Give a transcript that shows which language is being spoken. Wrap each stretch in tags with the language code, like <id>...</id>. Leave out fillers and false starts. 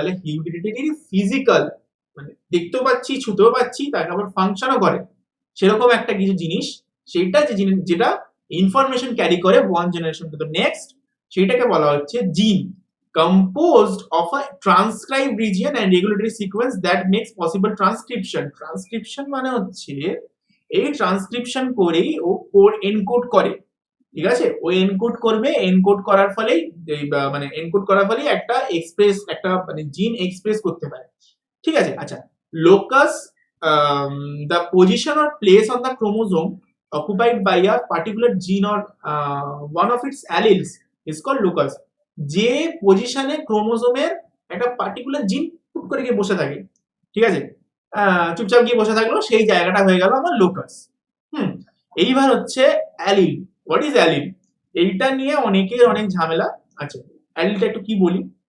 <bn>তাহলে hereditary physical মানে দেখতেও পাচ্ছি, ছুতেও পাচ্ছি, তাকে আবার ফাংশনও করে, সেরকম একটা কিছু জিনিস, সেইটা যে জিনিস যেটা ইনফরমেশন ক্যারি করে one generation to the next, সেইটাকে বলা হচ্ছে জিন,</bn> <en>composed of a transcribed region and regulatory sequence that makes possible transcription.</en> <bn>Transcription মানে হচ্ছে এই ট্রান্সক্রিপশন করেই ও কোড এনকোড করে, ঠিক আছে, ও এনকোড করবে, এনকোড করার ফলেই মানে এনকোড করার ফলেই একটা এক্সপ্রেস, একটা মানে জিন এক্সপ্রেস করতে পারে। ঠিক আছে, আচ্ছা,</bn> <en>Locus, the position or place on the chromosome occupied by a particular gene or one of its alleles is called locus.</en> <bn>যে পজিশনে ক্রোমোজোমের একটা পার্টিকুলার জিন টুক করে গিয়ে বসে থাকে, ঠিক আছে, চুপচাপ গিয়ে বসে থাকলো, সেই জায়গাটা হয়ে গেল আমার লোকাস। এইবার হচ্ছে অ্যালিল।</bn> <en>What is allele?</en> <bn>এইটা নিয়ে অনেকের অনেক ঝামেলা আছে। অ্যালিলটা একটু কি বলি।</bn>